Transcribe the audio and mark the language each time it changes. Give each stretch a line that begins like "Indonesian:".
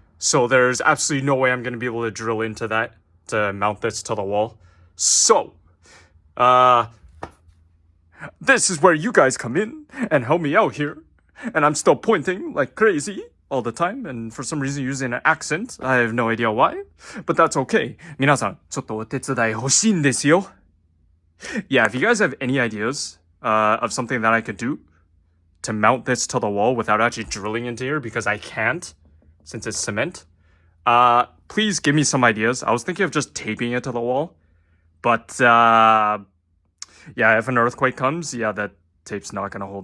English: So there's absolutely no way I'm going to be able to drill into that to mount this to the wall. So, this is where you guys come in and help me out here. And I'm still pointing like crazy all the time, and for some reason using an accent. I have no idea why, but that's okay.
Japanese: 皆さん、ちょっとお手伝い欲しいんですよ.
English: Yeah, if you guys have any ideas of something that I could do to mount this to the wall without actually drilling into here, because I can't, since it's cement, please give me some ideas. I was thinking of just taping it to the wall, but yeah, if an earthquake comes, yeah, that tape's not gonna hold.